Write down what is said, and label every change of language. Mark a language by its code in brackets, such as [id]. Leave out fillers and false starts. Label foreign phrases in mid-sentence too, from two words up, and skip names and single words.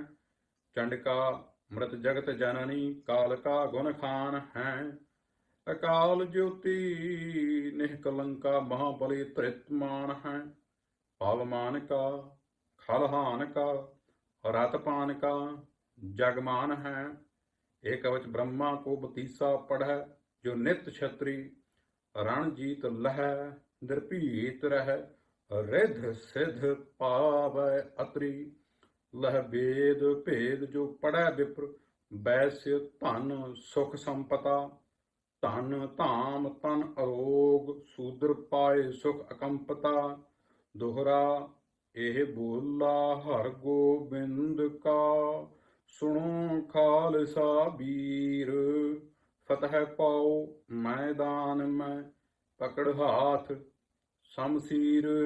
[bra] ਚੰਡਕਾ ਮ੍ਰਿਤ ਜਗਤ ਜਨਨੀ ਕਾਲਕਾ ਗੁਣ ਖਾਨ ਹੈ। ਅਕਾਲ ਜੋਤੀ ਨਿਹਕਲੰਕਾ ਮਹਾਬਲੀ ਧ੍ਰਿਤਮਾਨ ਹੈ। ਪਵਮਾਨ ਕਾ ਖਲਹਾਨ ਕਾ ਰਤਪਾਨ ਕਾ ਜਗਮਾਨ ਹੈ। ਏਕ ਕਵਚ ब्रह्मा को बतीसा पढ़ै। जो नित छत्री रण जीत लहै। निर्भीत रह रिध सिद्ध पावै अतरी। लह वेद भेद जो पढ़ै विप्र। वैश्य धन सुख संपता। ਧਨ ਧਾਮ ਤਨ ਅਰੋਗ ਸ਼ੂਦਰ ਪਾਏ ਸੁਖ ਅਕੰਪਤਾ। ਦੋਹਰਾ ਇਹ ਬੋਲਾ ਹਰ ਗੋਬਿੰਦ ਕਾ। ਸੁਣੋ ਖਾਲਸਾ ਵੀਰ। ਫਤਿਹ ਪਾਓ ਮੈਦਾਨ ਮੈਂ ਪਕੜ ਹਾਥ ਸ਼ਮਸ਼ੀਰ।